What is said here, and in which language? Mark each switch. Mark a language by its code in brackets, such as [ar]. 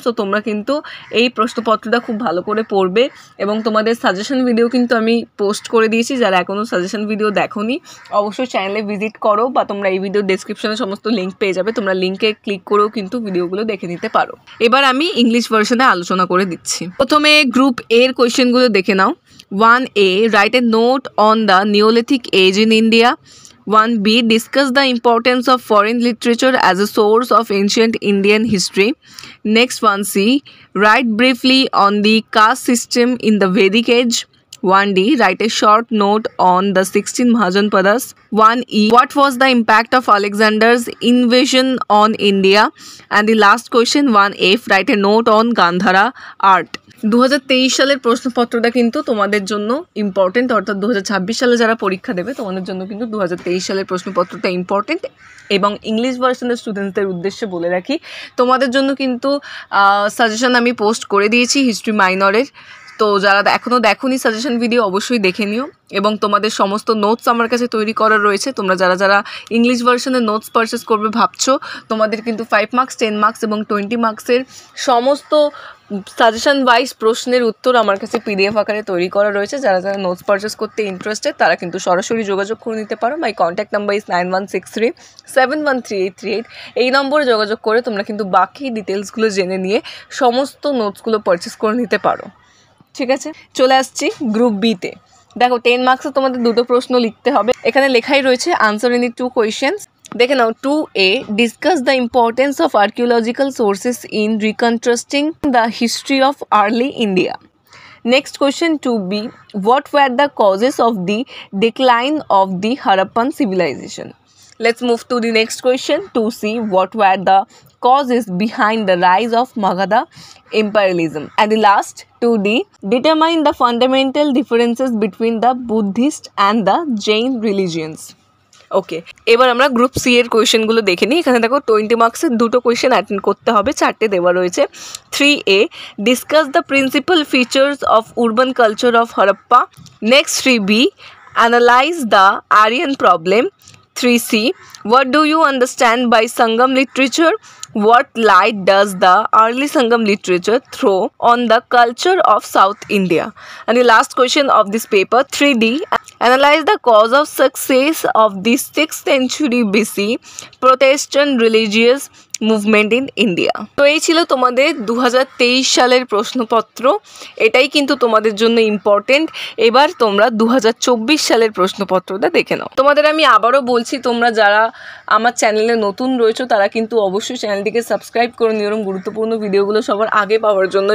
[bn] So তোমরা কিন্তু এই প্রশ্নপত্রটা খুব ভালো করে পড়বে এবং তোমাদের সাজেশন ভিডিও কিন্তু আমি পোস্ট করে দিয়েছি। যারা এখনও সাজেশন ভিডিও দেখোনি অবশ্যই চ্যানেলে ভিজিট করো, বা তোমরা এই ভিডিও ডেসক্রিপশনে সমস্ত লিঙ্ক পেয়ে যাবে, তোমরা লিঙ্কে ক্লিক করেও কিন্তু ভিডিওগুলো দেখে নিতে পারো। এবার আমি ইংলিশ ভার্সনে আলোচনা করে দিচ্ছি। প্রথমে গ্রুপ এর কোয়েশ্চেনগুলো দেখে নাও। [en] 1A, write a note on the Neolithic age in India. 1B, discuss the importance of foreign literature as a source of ancient Indian history. Next, 1C, write briefly on the caste system in the Vedic age. 1D, write a short note on the 16 Mahajanpadas. 1E, what was the impact of Alexander's invasion on India? And the last question, 1F, write a note on Gandhara art. [bn] 2023 সালের প্রশ্নপত্রটা কিন্তু তোমাদের জন্য important, অর্থাৎ 2026 সালে যারা পরীক্ষা দেবে তোমাদের জন্য কিন্তু 2023 সালের প্রশ্নপত্রটা ইম্পর্টেন্ট। এবং ইংলিশ ভার্সনের স্টুডেন্টসদের উদ্দেশ্যে বলে রাখি, তোমাদের জন্য কিন্তু সাজেশন আমি পোস্ট করে দিয়েছি হিস্ট্রি মাইনরের। তো যারা এখনও দেখোনি সাজেশন ভিডিও অবশ্যই দেখে নিও, এবং তোমাদের সমস্ত নোটস আমার কাছে তৈরি করা রয়েছে। তোমরা যারা যারা ইংলিশ ভার্সনের নোটস পারচেস করবে ভাবছো, তোমাদের কিন্তু 5 মার্কস, 10 মার্কস এবং 20 মার্কসের সমস্ত সাজেশন ওয়াইজ প্রশ্নের উত্তর আমার কাছে পিডিএফ আকারে তৈরি করা রয়েছে। যারা যারা নোটস পারচেস করতে ইন্টারেস্টেড তারা কিন্তু সরাসরি যোগাযোগ করে নিতে পারো। [en] My contact number is 9163713838। [bn] এই নম্বরে যোগাযোগ করে তোমরা কিন্তু বাকি ডিটেলসগুলো জেনে নিয়ে সমস্ত নোটসগুলো পারচেস করে নিতে পারো। ঠিক আছে, চলে আসছি গ্রুপ বিতে। দেখো 10 মার্কসে তোমাদের দুটো প্রশ্ন লিখতে হবে। এখানে লেখাই রয়েছে [en] Answer any 2 questions. [bn] দেখে নাও। [en] 2A, discuss the importance of archaeological sources in reconstructing the history of early India. Next question 2B, what were the causes of the decline of the Harappan civilization? Let's move to the next question 2C, what were the causes behind the rise of Magadha imperialism? And the last 2D, determine the fundamental differences between the Buddhist and the Jain religions. [bn] ওকে, এবার আমরা group C এর কোয়েশ্চেনগুলো দেখে নিই। এখানে দেখো 20 মার্কসের দুটো question attend করতে হবে, 4টে দেওয়া রয়েছে। [en] 3A, discuss the principal features of urban culture of Harappa. Next 3B, analyze the Aryan problem. 3C, what do you understand by Sangam literature? What light does the early Sangam literature throw on the culture of South India? And the last question of this paper 3D, analyze the cause of success of the 6th century BC Protestant religious movement in India. [bn] তো এই ছিল তোমাদের 2023 সালের প্রশ্নপত্র। এটাই কিন্তু তোমাদের জন্য ইম্পর্টেন্ট। এবার তোমরা 2024 সালের প্রশ্নপত্রটা দেখে নাও। তোমাদের আমি আবারও বলছি, তোমরা যারা আমার চ্যানেলে নতুন রয়েছো তারা কিন্তু অবশ্যই চ্যানেলটিকে সাবস্ক্রাইব করে নিও এরকম গুরুত্বপূর্ণ ভিডিওগুলো সবার আগে পাওয়ার জন্য।